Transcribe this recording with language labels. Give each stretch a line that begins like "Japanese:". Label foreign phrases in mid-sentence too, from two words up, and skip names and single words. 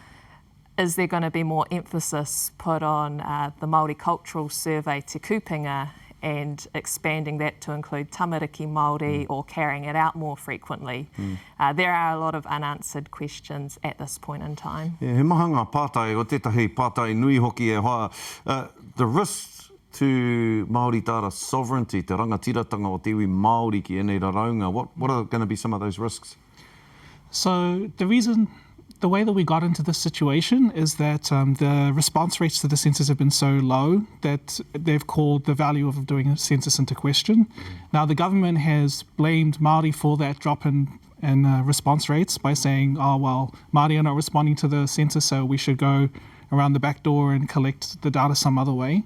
English: Is there going to be more emphasis put on the Māori Cultural Survey Te Kupinga and expanding that to include
Māori: tamariki Māori
English: or carrying it out more frequently? There are a lot of unanswered questions at this point in time. Yeah,
Māori: he maha ngā pātai o tētahi pātai nui hoki e hoa.
English: The risks to Māori data sovereignty,
Māori: te rangatiratanga o te iwi Māori ki ēnei raraunga,
English: what are going to be some of those risks? So the way that we got into this situation is that the response rates to the census have been so low that they've called the value of doing a census into question. Now, the government has blamed Māori for that drop in response rates by saying, oh, well, Māori are not responding to the census, so we should go around the back door and collect the data some other way.